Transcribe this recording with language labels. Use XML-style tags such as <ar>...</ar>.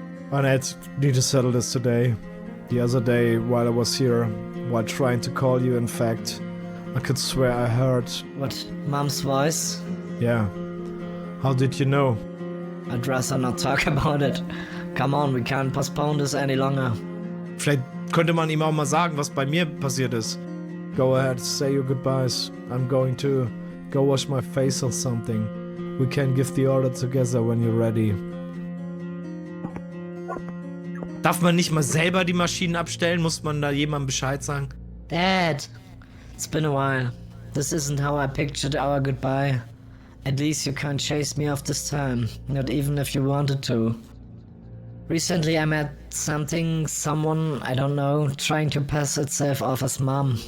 <en>I need to settle this today. The other day, while I was here, while trying to call you. In fact, I could swear I heard. What, Mom's voice? Yeah. How did you know? I'd rather not talk about it. Come on, we can't postpone this any longer.</en> <de>Vielleicht könnte man ihm auch mal sagen, was bei mir passiert ist.</de> <en>Go ahead, say your goodbyes. I'm going to go wash my face or something. We can give the order together when you're ready.</en> <de>Darf man nicht mal selber die Maschinen abstellen? Muss man da jemandem Bescheid sagen?</de> <en>Dad, it's been a while. This isn't how I pictured our goodbye. At least you can't chase me off this time, not even if you wanted to. Recently I met someone, I don't know, trying to pass itself off as mom.</en>